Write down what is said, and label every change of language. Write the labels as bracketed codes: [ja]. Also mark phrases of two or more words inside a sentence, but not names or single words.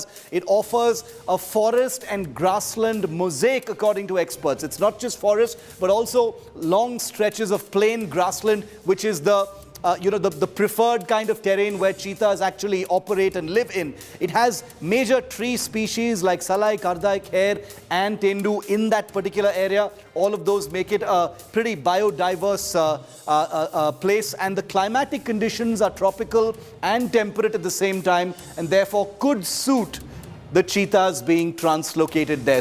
[en] It offers a forest and grassland mosaic according to experts. It's not just forest but also long stretches of plain grassland, which is the preferred kind of terrain where cheetahs actually operate and live in. It has major tree species like salai, kardai, kher and tendu in that particular area. All of those make it a pretty biodiverse place, and the climatic conditions are tropical and temperate at the same time, and therefore could suit the cheetahs being translocated there.